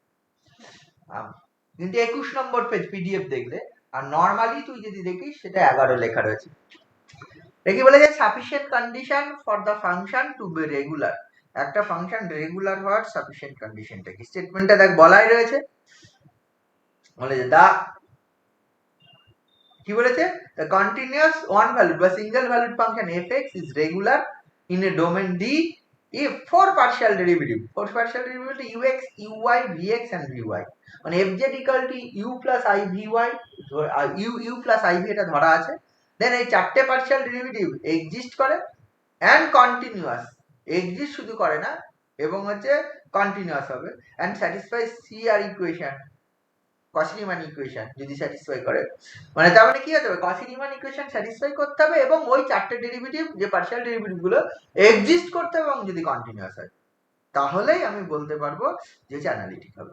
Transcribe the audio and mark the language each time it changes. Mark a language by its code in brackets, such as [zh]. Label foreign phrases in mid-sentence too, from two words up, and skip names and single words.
[bn] কিন্তু 21 নম্বর পেজ পিডিএফ দেখলে, আর নরমালি তুই যদি দেখিস সেটা 11 লেখা রয়েছে। দেখি বলে যে [en] sufficient condition for the function to be regular, [bn] একটা ফাংশন রেগুলার হওয়ার সাফিসিয়েন্ট কন্ডিশনটা কি, স্টেটমেন্টটা দেখ বলাই রয়েছে, বলে যে দা কি বলেছে, [en] the continuous one valued [bn] বা [en] single valued function fx is regular in a domain D if four partial derivative ux, uy, vx and vy, মানে fz equal to u plus I vy, u plus iv [bn] এটা ধরা আছে, দেন এই চারটে পার্শিয়াল ডেরিভেটিভ এক্সিস্ট করে [en] and continuous, [bn] এক্সিস্ট শুধু করে না এবং হচ্ছে কন্টিনিউয়াস হবে, [en] and satisfies CR [bn] ইকুয়েশন, কসি-রিমান ইকুয়েশন যদি স্যাটিসফাই করে, মানে তার মানে কি হতে হবে, কসি-রিমান ইকুয়েশন স্যাটিসফাই করতে হবে এবং ওই চারটে ডেরিভেটিভ যে পার্শিয়াল ডেরিভেটিভ গুলো এক্সিস্ট করতে হবে এবং যদি কন্টিনিউয়াস হয়, তাহলেই আমি বলতে পারবো যে অ্যানালিটিক হবে।